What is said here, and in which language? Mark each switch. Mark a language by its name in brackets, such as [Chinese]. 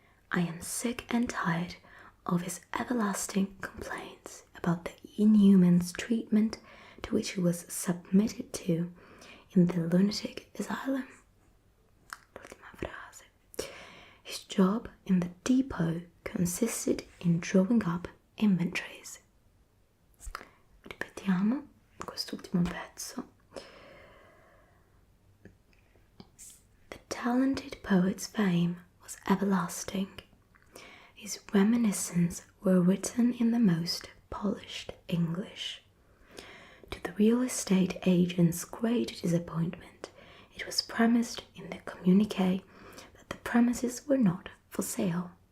[English] I am sick and tired of his everlasting complaints about the inhuman treatment to which he was submitted to in the lunatic asylum. [Italian] L'ultima frase. [English] His job in the depot consisted in drawing up inventories. [Italian] Ripetiamo quest'ultimo pezzo. [English] The talented poet's fame was everlasting. His reminiscences were written in the most polished English. To the real estate agent's great disappointment, it was premised in the communique that the premises were not for sale.